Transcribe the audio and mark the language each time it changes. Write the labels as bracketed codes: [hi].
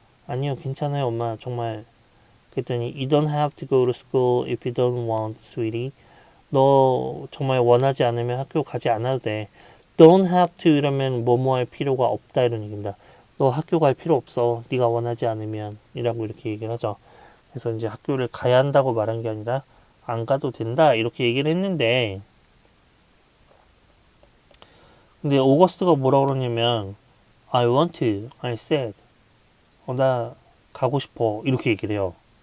[ko] 아니요, 괜찮아요, 엄마, 정말. 그랬더니 [en] You don't have to go to school if you don't want, sweetie. [ko] 너 정말 원하지 않으면 학교 가지 않아도 돼. [en] Don't have to [ko] 이러면 뭐뭐 할 필요가 없다 이런 얘기입니다. 너 학교 갈 필요 없어. 네가 원하지 않으면 이라고 이렇게 얘기를 하죠. 그래서 이제 학교를 가야 한다고 말한 게 아니라 안 가도 된다 이렇게 얘기를 했는데 근데 오거스트가 뭐라 그러냐면 [en] I want to, I said [ko] 나 가고 싶어 이렇게 얘기를 해요.